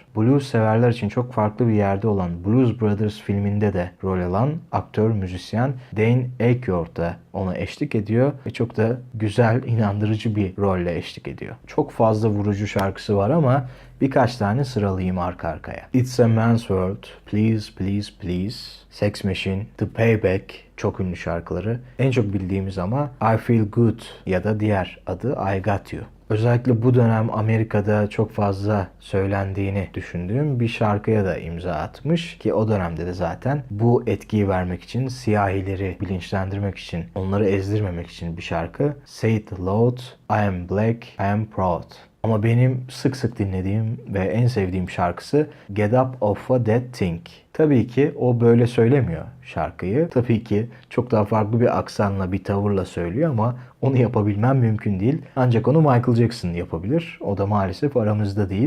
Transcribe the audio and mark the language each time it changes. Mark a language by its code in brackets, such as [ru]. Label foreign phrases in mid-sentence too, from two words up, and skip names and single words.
[tr] Blues severler için çok farklı bir yerde olan Blues Brothers filminde de rol alan aktör, müzisyen Dane Aykroyd da ona eşlik ediyor ve çok da güzel, inandırıcı bir rolle eşlik ediyor. Çok fazla vurucu şarkısı var ama birkaç tane sıralayayım arka arkaya. It's a Man's World, Please Please Please, Sex Machine, The Payback, çok ünlü şarkıları. En çok bildiğimiz ama I Feel Good ya da diğer adı I Got You. Özellikle bu dönem Amerika'da çok fazla söylendiğini düşündüğüm bir şarkıya da imza atmış ki o dönemde de zaten bu etkiyi vermek için, siyahileri bilinçlendirmek için, onları ezdirmemek için bir şarkı. [en] Say it loud, I am black, I am proud. [tr] Ama benim sık sık dinlediğim ve en sevdiğim şarkısı Get Up Off a That Thing. Tabii ki o böyle söylemiyor şarkıyı. Tabii ki çok daha farklı bir aksanla, bir tavırla söylüyor ama onu yapabilmem mümkün değil. Ancak onu Michael Jackson yapabilir. O da maalesef aramızda değil.